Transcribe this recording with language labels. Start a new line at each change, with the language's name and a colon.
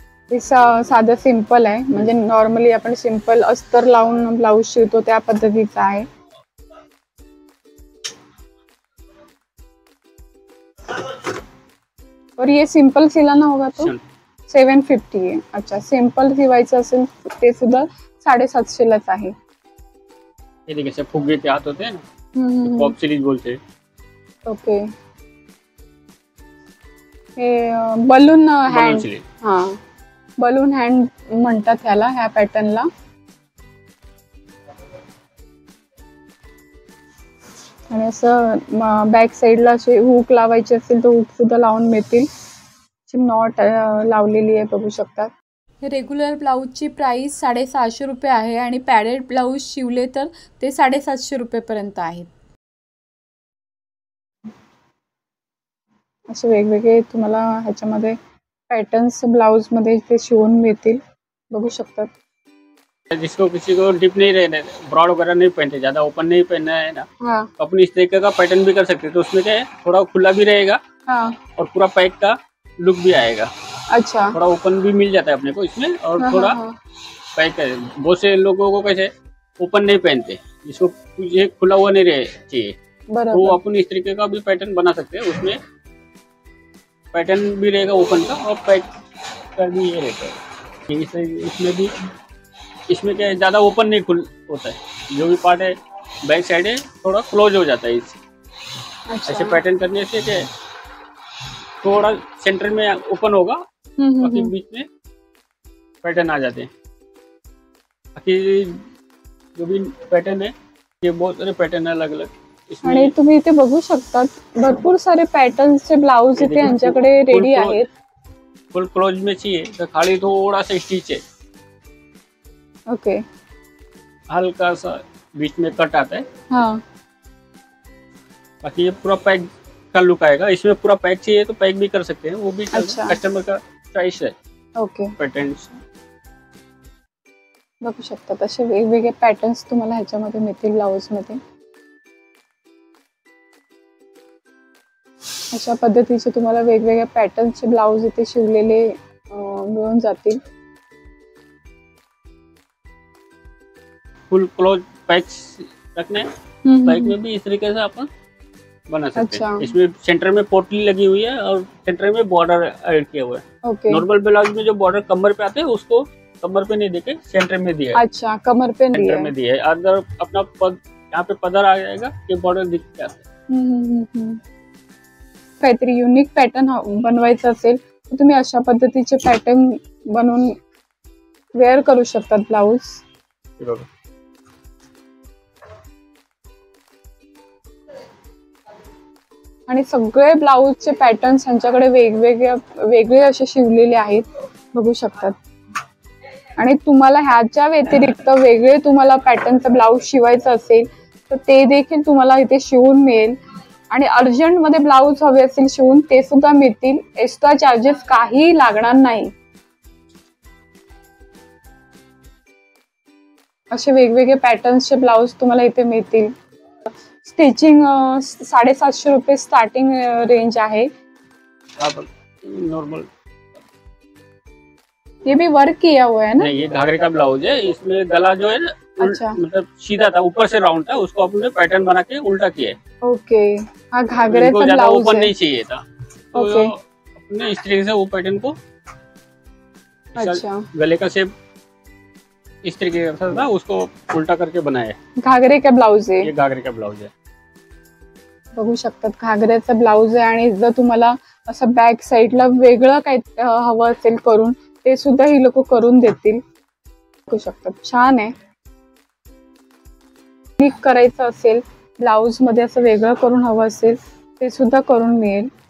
Marathi: हे साधं सिंपल आहे, म्हणजे नॉर्मली आपण सिंपल अस्तर लावून ब्लाऊज शिवतो त्या पद्धतीचं आहे.
Hindi: और ये सिंपल सिलाना होगा तो 750 आहे.
Marathi: अच्छा, सिंपल सिवायचं असेल ते सुद्धा 750 लाच आहे.
Hindi: ये देखिए, सब फुग्गे के हाथ होते हैं ना, पॉप सीरीज बोलते हैं।
Marathi: ओके, हे बलून हँड. हा, बलून हँड म्हणतात ह्याला, ह्या पॅटर्नला. आणि असं बॅक साईडला असे हुक लावायचे असेल तर हुक सुद्धा लावून मिळतील. नॉट लावलेली आहे, बघू शकतात. रेग्युलर ब्लाऊजची प्राइस 650 रुपये आहे आणि पॅडेड ब्लाऊज शिवले तर ते 750 रुपयेपर्यंत आहेत. असे वेगवेगळे तुम्हाला ह्याच्यामध्ये पॅटर्न्स ब्लाउज मध्ये इथे शिवून मिळतील. बघू शकतात.
Hindi: जिसको किसी को डिप नहीं रहना, ब्रॉड वगैरह नहीं पहनते, ज्यादा ओपन नहीं पहनना है ना, हाँ, तो अपनी इस तरीके का पैटर्न भी कर सकते हैं। तो उसमें क्या है, थोड़ा खुला भी रहेगा हाँ, और पूरा पैक का लुक भी आएगा। अच्छा, थोड़ा ओपन भी मिल जाता है अपने को इसमें, और हाँ, थोड़ा हाँ, हाँ, पैक है। बहुत से लोगों को कैसे ओपन नहीं पहनते, जिसको ये खुला हुआ नहीं रहे चाहिए, तो वो
Marathi: बरोबर.
Hindi: अपन इस तरीके का भी पैटर्न बना सकते हैं। उसमें पैटर्न भी रहेगा ओपन का, और पैक का भी ये रहता है। इसमें भी, इसमें क्या है, ज्यादा ओपन नहीं खुल होता है। जो भी पार्ट है बैक साइड है, थोड़ा क्लोज हो जाता है इससे। ऐसे अच्छा, पैटर्न करने से क्या है, थोड़ा सेंटर में ओपन होगा, बाकी बीच में पैटर्न आ जाते हैं। बाकी जो भी पैटर्न है, ये बहुत सारे पैटर्न है अलग अलग
Marathi: आणि
Hindi: इसमें।
Marathi: तुम्ही इथे बघू शकतात भरपूर सारे पॅटर्न्सचे ब्लाऊज इथे यांच्याकडे रेडी आहेत.
Hindi: फुल क्लोज में चाहिए तो खाली थोड़ा सा स्टिच है, ओके, हल्का सा बीच में कट आता है। हाँ, बाकी ये पूरा पैक का लुक आएगा। इसमें पूरा पैक चाहिए तो पैक भी कर सकते हैं, वो भी अच्छा. कस्टमर का चॉइस है। ओके, पैटर्न
Marathi: बघू शकतात. असे वेगवेगळे पॅटर्न्स तुम्हाला ह्याच्यामध्ये मिळतील ब्लाऊज मध्ये. अशा पद्धतीचे तुम्हाला वेगवेगळ्या पॅटर्नचे ब्लाऊज इथे शिवलेले मिळून जातील.
Hindi: फुल क्लोज पैक रखना है। पैक में भी इस तरीके से अपन बना सकते अच्छा. हैं। इसमें सेंटर में पोटली लगी हुई है और सेंटर में बॉर्डर ऐड किया हुआ है। ओके, नॉर्मल ब्लाउज में जो बॉर्डर कमर पे आते हैं, उसको कमर पे नहीं देके सेंटर में दिया है। अच्छा, कमर पे दिया सेंटर है. में दिया है। अगर अपना पद यहाँ पे पदर आ जाएगा, ये बॉर्डर दिख जाता है।
Marathi: काहीतरी युनिक पॅटर्न बनवायचं असेल तर तुम्ही अशा पद्धतीचे पॅटर्न बनवून वेअर करू शकतात ब्लाऊज. ये बघा. आणि सगळे ब्लाऊजचे पॅटर्न्स यांच्याकडे वेगळे असे शिवलेले आहेत, बघू शकतात. आणि तुम्हाला ह्याच्या व्यतिरिक्त वेगळे तुम्हाला पॅटर्नचं ब्लाऊज शिवायचं असेल तर ते देखील तुम्हाला इथे शिवून मिळेल. आणि अर्जंट मध्ये ब्लाऊज हवे असेल शिवून ते सुद्धा मिळतील. एक्स्ट्रा चार्जेस काही लागणार नाही. असे वेगवेगळे पॅटर्न्सचे ब्लाऊज तुम्हाला इथे मिळतील.
Hindi: स्टिचिंग 750 रुपये स्टार्टिंग रेंज है। आप नॉर्मल, ये भी वर्क किया हुआ है ना? नहीं, ये घाघरे का ब्लाउज है। इसमें गला जो है ना अच्छा। मतलब सीधा था, ऊपर से राउंड था, उसको अपने पैटर्न बना के उल्टा किया है। ओके, हाँ घाघरे का ज्यादा ब्लाउज ऊपर है। नहीं चाहिए था, तो ओके। अपने इस तरीके से वो पैटर्न को, अच्छा, गले का शेप इस तरीके का था, उसको उल्टा करके बनाया है। घाघरे का ब्लाउज आहे, ये घाघरे का ब्लाउज है।
Marathi: बघू शकतात घागऱ्याचा ब्लाउज आहे। आणि जर तुम्हाला असं बॅक साईडला वेगळं काही हवं असेल करून, ते सुद्धा ही लोक करून देतील। बघू शकतात, छान आहे। क्लिक करायचं असेल ब्लाउज मध्ये, असं वेगळं करून हवं असेल ते सुद्धा करून मिळेल।